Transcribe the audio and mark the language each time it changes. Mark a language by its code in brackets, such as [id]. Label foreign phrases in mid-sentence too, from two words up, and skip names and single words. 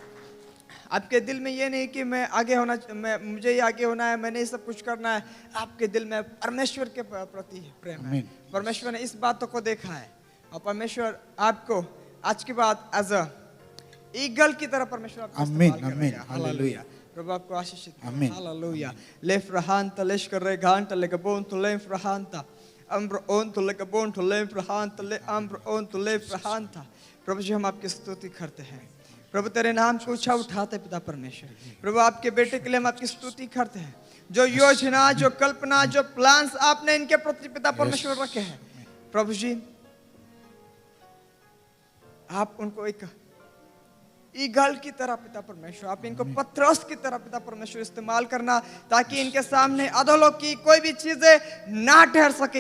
[hi] हालेलुया आपके दिल में ये नहीं कि मैं आगे होना, मैं मुझे ही आगे होना है, मैंने ये सब कुछ करना है। आपके दिल में परमेश्वर के प्रति प्रेम है। परमेश्वर ने इस बातों को देखा है और परमेश्वर आपको आज के बाद [en] as a [hi] ईगल की तरह परमेश्वर आपको इस्तेमाल करेगा। हालेलुया। प्रभु आपको आशीषित करे। हालेलुया। लेफ रहांता लेश कर रे गांटा ले गबोन तो लेफ रहांता अम्र ओन तो ले गबोन तो लेफ रहांता ले अम्र ओन तो लेफ रहांता। प्रभु जी हम आपकी स्तुति करते हैं। प्रभु तेरे नाम को ऊंचा उठाते पिता परमेश्वर। प्रभु आपके बेटे के लिए हम आपकी स्तुति करते हैं। जो योजना, जो कल्पना, जो प्लान्स आपने इनके प्रति पिता परमेश्वर रखे हैं, प्रभु जी आप उनको एक ईगल की तरह पिता परमेश्वर, आप इनको पत्थरस की तरह पिता परमेश्वर इस्तेमाल करना, ताकि इनके सामने अधोलोक की कोई भी चीजें ना ठहर सके।